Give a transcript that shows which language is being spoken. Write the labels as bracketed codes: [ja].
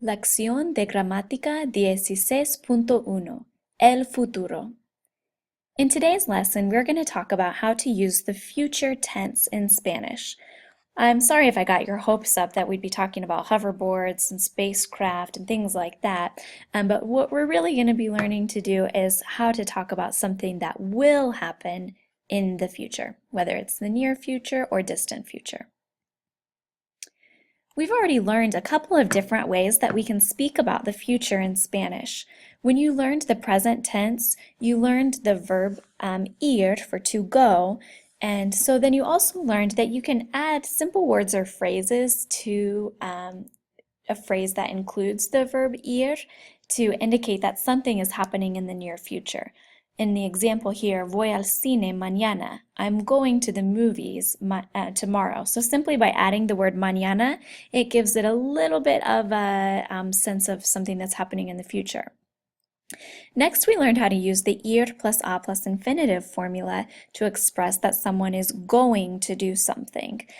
[es] Lección de Gramática 16.1 El futuro. [en] In today's lesson, we're going to talk about how to use the future tense in Spanish. I'm sorry if I got your hopes up that we'd be talking about hoverboards and spacecraft and things like that, but what we're really going to be learning to do is how to talk about something that will happen in the future, whether it's the near future or distant future. We've already learned a couple of different ways that we can speak about the future in Spanish. When you learned the present tense, you learned the verb ir for to go, and so then you also learned that you can add simple words or phrases to a phrase that includes the verb ir to indicate that something is happening in the near future. In the example here, [es] voy al cine mañana. [en] I'm going to the movies tomorrow. So simply by adding the word mañana, it gives it a little bit of a sense of something that's happening in the future. Next, we learned how to use the ir plus a plus infinitive formula to express that someone is going to do something.